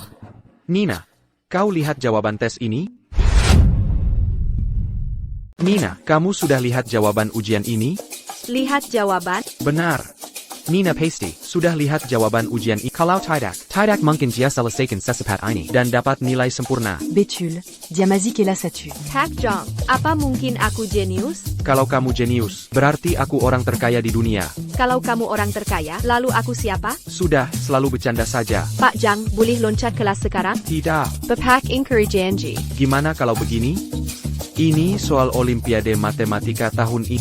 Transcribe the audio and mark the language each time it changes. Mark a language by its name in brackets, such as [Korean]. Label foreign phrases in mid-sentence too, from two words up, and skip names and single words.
[Indonesian] Nina, kau lihat jawaban tes ini? Nina, kamu sudah lihat jawaban ujian ini? Lihat jawaban. Benar. Nina pasti sudah lihat jawaban ujian ini. Kalau tidak mungkin dia selesaikan sesepat ini dan dapat nilai sempurna. Betul. Diamazik et la statue. Tak Zhang, apa mungkin aku jenius? Kalau kamu jenius, berarti aku orang terkaya di dunia. Kalau kamu orang terkaya, lalu aku siapa? Sudah, selalu bercanda saja. Pak Zhang, boleh loncat kelas sekarang? Tidak. Bapak ingkari janji. Gimana kalau begini? Ini soal Olimpiade Matematika tahun ini.